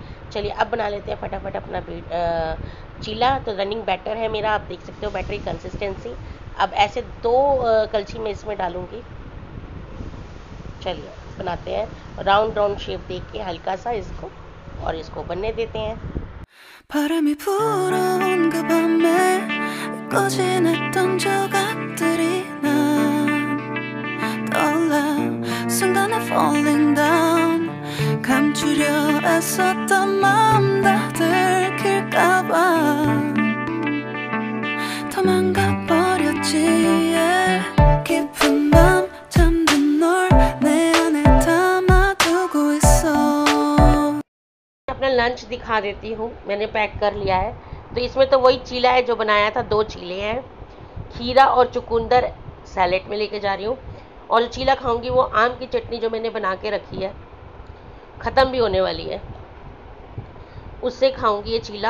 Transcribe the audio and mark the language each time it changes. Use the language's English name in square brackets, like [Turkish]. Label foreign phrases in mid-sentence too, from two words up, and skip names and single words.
[Hindi] चलिए अब बना लेते हैं फटाफट अपना चीला। तो [English] running batter [Hindi] है मेरा, आप देख सकते हो बैटर की कंसिस्टेंसी। अब ऐसे 2 कलछी में इसमें डालूंगी। चलिए बनाते हैं [English] round shape [Hindi] देख के हल्का सा इसको, और इसको बनने देते हैं। [Korean] 바람이 불어온 그 밤에 꺼진했던 조각들이 난 떠올라 순간에 [English] falling down [Korean] 감추려 애썼던 마음 다 들킬까봐 도망가 버렸지 깊은 밤 잠든 널 내 안에 담아두고 있어। [Hindi] अपना लंच दिखा देती हूँ, मैंने पैक कर लिया है। तो इसमें तो वही चीला है जो बनाया था, 2 चीले हैं, खीरा और चुकंदर सैलेड में लेके जा रही हूँ। और जो चीला खाऊंगी वो आम की चटनी जो मैंने बना के रखी है, ख़त्म भी होने वाली है, उससे खाऊंगी ये चीला।